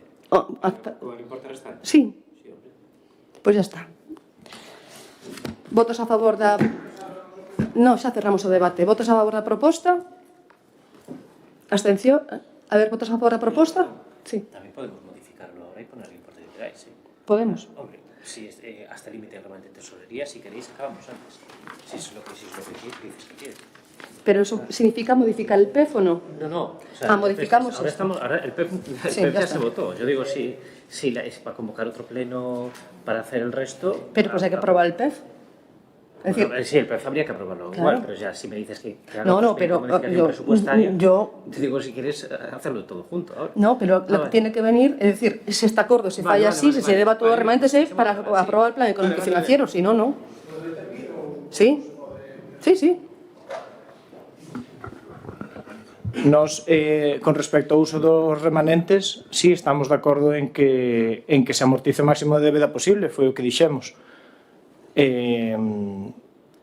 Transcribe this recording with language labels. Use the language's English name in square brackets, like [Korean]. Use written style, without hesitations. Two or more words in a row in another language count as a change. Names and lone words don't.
[Spanish] Con el importe restante? [Galician] Sí. Pois ya está. Votos a favor da... Non, xa cerramos o debate. Votos a favor da proposta? Abstención? A ver, votos a favor da proposta? Sí. [Spanish] Tamén podemos modificarlo ahora e poner el importe de literais, ¿sí? Podemos. Hombre, si hasta el límite de remanente de tesorería, si queréis, acabamos antes. Si es lo que dices que quieres. Pero eso significa modificar el PEF o no? No. O sea, modificamos ahora esto. ahora el PEF ya se votó. Yo digo, si es para convocar otro pleno para hacer el resto... Pero pues hay que aprobar el PEF. Es decir, sí, el PEF habría que aprobarlo igual, pero ya si me dices que haga no, pero yo te digo, si quieres hacerlo todo junto ahora. No, pero lo que tiene que venir, es decir, si este acuerdo se falla así, si se deba todo remanente, es para aprobar el plan económico financiero, si no, no. ¿Sí? Sí. [Galician] Nos, con respecto ao uso dos remanentes, sí estamos de acordo en que se amortice o máximo de débeda posible, foi o que dixemos.